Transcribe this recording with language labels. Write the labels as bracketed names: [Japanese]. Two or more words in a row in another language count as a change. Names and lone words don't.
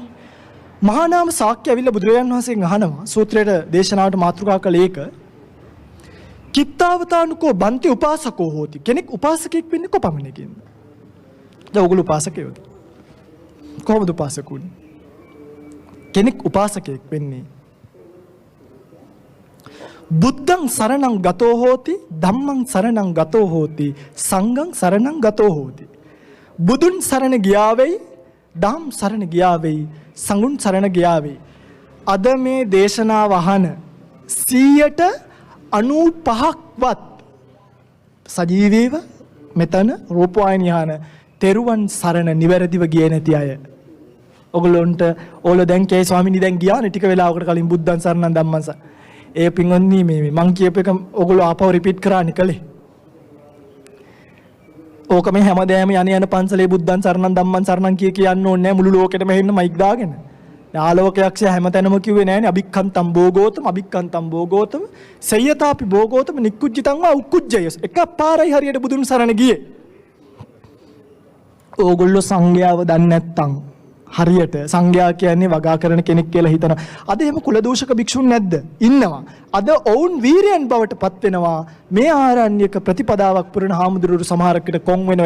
[Sinhala] මහා නාම ශාක්‍ය ඇවිල්ලා බුදුරජාණන් වහන්සේගෙන් අහනවා සූත්‍රයේ දේශනාවට මාතෘකා කළ ඒක. [Pali] කිත්තාවතානුකෝ බන්ති උපාසකෝ හෝති. [Sinhala] කෙනෙක් උපාසකෙක් වෙන්නේ කොපමණකින්ද? දැන් ඕගොල්ලෝ උපාසකයෝද? කොහොමද උපාසකුනේ? කෙනෙක් උපාසකෙක් වෙන්නේ [Pali] බුද්ධං සරණං ගතෝ හෝති ධම්මං සරණං ගතෝ හෝති සංඝං සරණං ගතෝ හෝති. [Sinhala] බුදුන් සරණ ගියා වෙයි, ධම් සරණ ගියා වෙයි, සංඝුන් සරණ ගියා වෙයි. අද මේ දේශනාව අහන 95%ක්වත් සජීවීව මෙතන රූපවාහිනිය අහන තෙරුවන් සරණ නිවැරදිව ගියේ නැති අය. ඔගොල්ලොන්ට ඕල දැන් කේ ස්වාමීනි දැන් ගියානේ ටික වෙලාවකට කලින් [Pali] බුද්ධං සරණං ධම්මං සරණ. [Sinhala] ඒ පින්වත්නි මේ මං කියප එක ඔගොල්ලෝ ආපහු රිපීට් කරානේ කලේ. ඕක මේ හැමදේම යන පන්සලේ [Pali] බුද්ධං සරණං ධම්මං සරණං [Sinhala] කියන්න ඕනේ නැහැ මුළු ලෝකෙටම හෙන්න මයික් දාගෙන. ආලෝකයක්ෂය හැමතැනම කිව්වේ නැහැනේ [Pali] අභික්ඛන්තම් භෝගෝතම සය්‍යතාපි භෝගෝතම නික්කුජ්ජිතං වා උක්කුජ්ජයස්. [Sinhala] එකපාරයි හරියට බුදුන් සරණ ගියේ. ඕගොල්ලෝ සංඝයාව දන්නේ නැත්තම් හරියට සංඝයා කියන්නේ වගා කරන කෙනෙක් කියලා හිතනවා. අද එහෙම කුලදූෂක භික්ෂුන් නැද්ද? ඉන්නවා. අද ඔවුන් වීරයන් බවට පත් වෙනවා. මේ ආරණ්‍යක ප්‍රතිපදාවක් පුරන හාමුදුරුවෝ සමහරකට කොන් වෙනවා.